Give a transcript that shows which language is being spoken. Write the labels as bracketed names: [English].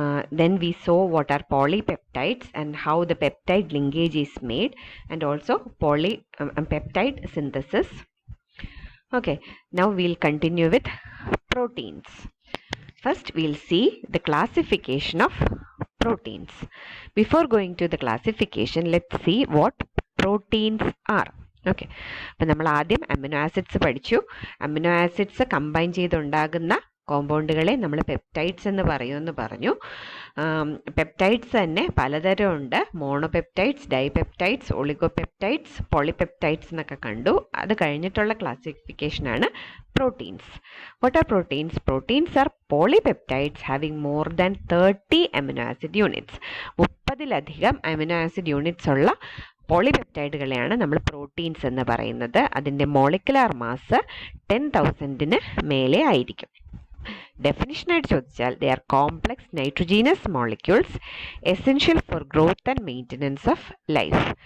[English] Then we saw what are polypeptides and how the peptide linkage is made, and also peptide synthesis. Okay, now we'll continue with proteins. First, we'll see the classification of proteins. Before going to the classification, let's see what proteins are. [Malayalam] Okay, അപ്പം നമ്മൾ ആദ്യം amino acids പഠിച്ചു. Amino acids combine ചെയ്തുണ്ടാകുന്ന കോമ്പൗണ്ടുകളെ നമ്മൾ peptides എന്ന് പറയുമെന്ന് പറഞ്ഞു. Peptides തന്നെ പലതരം ഉണ്ട്. മോണോപെപ്റ്റൈഡ്സ്, ഡൈപെപ്റ്റൈഡ്സ്, ഒളിഗോപെപ്റ്റൈഡ്സ്, പോളിപെപ്റ്റൈഡ്സ് എന്നൊക്കെ കണ്ടു. അത് കഴിഞ്ഞിട്ടുള്ള ക്ലാസിഫിക്കേഷനാണ് proteins. [English] What are proteins? Proteins are polypeptides having more than 30 amino acid units. [Malayalam] 30-ലധികം amino acid units ഉള്ള പോളിപെപ്റ്റൈഡുകളെയാണ് നമ്മൾ പ്രോട്ടീൻസ് എന്ന് പറയുന്നത്. അതിൻ്റെ മോളിക്കുലാർ മാസ് 10,000-ന് മേലെ ആയിരിക്കും. ഡെഫിനിഷനായിട്ട് ചോദിച്ചാൽ [English] They are complex nitrogenous molecules essential for growth and maintenance of life.